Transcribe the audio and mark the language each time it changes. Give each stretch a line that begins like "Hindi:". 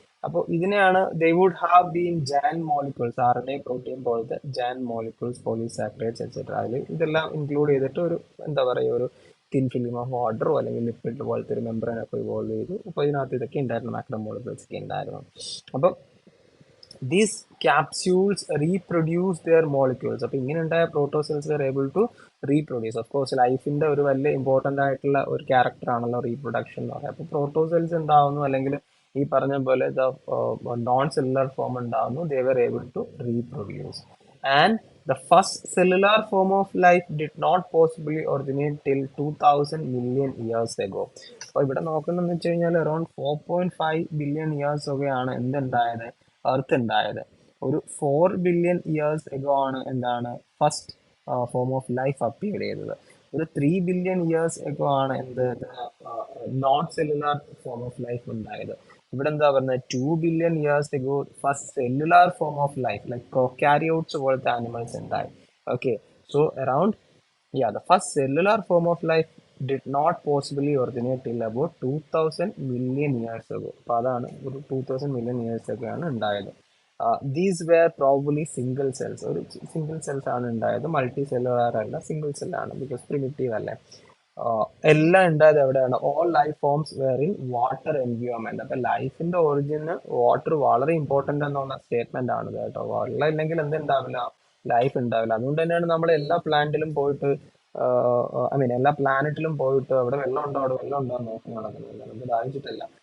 Malayalam: അപ്പോൾ ഇതിനെയാണ്
English: they would have been giant molecules, RNA protein പോലത്തെ giant molecules, polysaccharides etc.
Malayalam: അതിൽ ഇതെല്ലാം ഇൻക്ലൂഡ് ചെയ്തിട്ട് ഒരു എന്താ പറയുക, ഒരു തിൻ ഫിലിം ഓഫ് വാട്ടറോ അല്ലെങ്കിൽ ലിപ്പിഡ് പോലത്തെ ഒരു മെമ്പറൈൻ ഒക്കെ ഇവോൾവ് ചെയ്തു. അപ്പോൾ ഇതിനകത്ത് ഇതൊക്കെ ഉണ്ടായിരുന്നു, മാക്രോമോളിക്യൂൾസ് ഒക്കെ ഉണ്ടായിരുന്നു. അപ്പം
English: these capsules reproduce their molecules.
Malayalam: അപ്പോൾ ഇങ്ങനെ ഉണ്ടായ പ്രോട്ടോസെൽസ്
English: Are able to reproduce.
Malayalam: Of course ലൈഫിന്റെ ഒരു വലിയ ഇമ്പോർട്ടൻ്റ് ആയിട്ടുള്ള ഒരു ക്യാരക്ടർ ആണല്ലോ റീപ്രൊഡക്ഷൻ എന്ന് പറയുന്നത്. അപ്പോൾ പ്രോട്ടോസെൽസ് ഉണ്ടാവുന്നു, അല്ലെങ്കിൽ ഈ പറഞ്ഞ പോലെ നോൺ സെല്ലുലാർ ഫോം ഉണ്ടാവുന്നു.
English: They were able to reproduce.
Malayalam: And
English: the first cellular form of life did not possibly originate till 2000 million years ago.
Malayalam: അപ്പോൾ ഇവിടെ നോക്കുന്നതെന്ന് വെച്ച് കഴിഞ്ഞാൽ അറൌണ്ട് 4.5 ബില്യൺ ഇയേഴ്സ് ഒക്കെയാണ് എന്തുണ്ടായത്, എർത്ത് ഉണ്ടായത്. ഒരു 4 ബില്യൺ ഇയേഴ്സ് എഗോ ആണ് എന്താണ് first form of life appear ചെയ്തത്. ഒരു 3 ബില്യൺ ഇയേഴ്സ് എഗോ ആണ് എന്ത് non cellular form of life ഉണ്ടായത്. ഇവിടെ എന്താ പറയുന്നത്, 2 billion years ago first cellular form of life like പ്രൊകാരിയോട്സ് പോലത്തെ ആനിമൽസ് ഉണ്ടായി.
English: Okay, so around the first cellular form of life did not possibly originate till about 2000 million years ago.
Malayalam: അപ്പോൾ അതാണ് ഒരു
English: 2000 million years ago
Malayalam: ആണ് ഉണ്ടായത്.
English: These were probably single cells.
Malayalam: ഒരു single cells ആണ് ഉണ്ടായത്, മൾട്ടി സെല്ലുലാർ അല്ല, സിംഗിൾ സെല്ലാണ്, ബിക്കോസ് പ്രിമിറ്റീവ് അല്ലേ. എല്ലാം ഉണ്ടായത് എവിടെയാണ്?
English: All life forms were in water environment.
Malayalam: അപ്പൊ ലൈഫിന്റെ ഒറിജിന് വാട്ടർ വളരെ ഇമ്പോർട്ടന്റ് എന്നുള്ള സ്റ്റേറ്റ്മെന്റ് ആണ് കേട്ടോ. വെള്ളം ഇല്ലെങ്കിൽ എന്തുണ്ടാവില്ല, ലൈഫ് ഉണ്ടാവില്ല. അതുകൊണ്ട് തന്നെയാണ് നമ്മൾ എല്ലാ പ്ലാന്റിലും പോയിട്ട്, ഐ മീൻ എല്ലാ പ്ലാനറ്റിലും പോയിട്ട് അവിടെ വെള്ളം ഉണ്ടോ, അവിടെ വെള്ളം ഉണ്ടോ എന്ന് നോക്കി നടക്കുന്നില്ല. നമുക്ക് ദാഹിച്ചിട്ടില്ല.